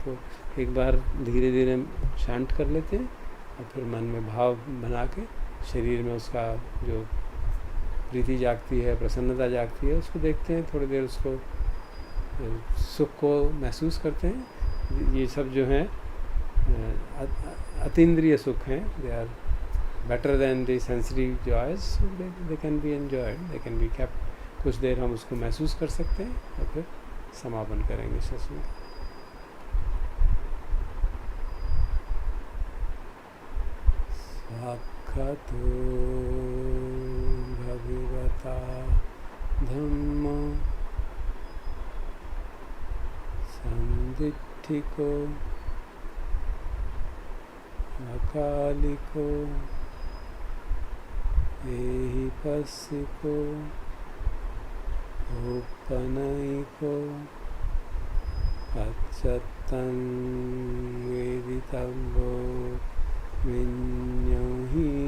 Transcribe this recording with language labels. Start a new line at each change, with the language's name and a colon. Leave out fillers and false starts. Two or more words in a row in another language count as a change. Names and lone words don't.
Hindi: तो एक बार धीरे धीरे शांत कर लेते हैं और फिर मन में भाव बना के शरीर में उसका जो प्रीति जागती है, प्रसन्नता जागती है, उसको देखते हैं, थोड़ी देर उसको सुख को महसूस करते हैं। ये सब जो हैं अतीन्द्रिय सुख हैं,
English: they are better than the sensory joys, they can be enjoyed, they can be kept.
Hindi: कुछ देर हम उसको महसूस कर सकते हैं और फिर समापन करेंगे सत्संग।
Pali: साक्षातो भगवता धम्मो संदिठिको अकालिको एहि पस्सिको औपनयिको पच्चत्तं वेदितव्यो विन्योहि।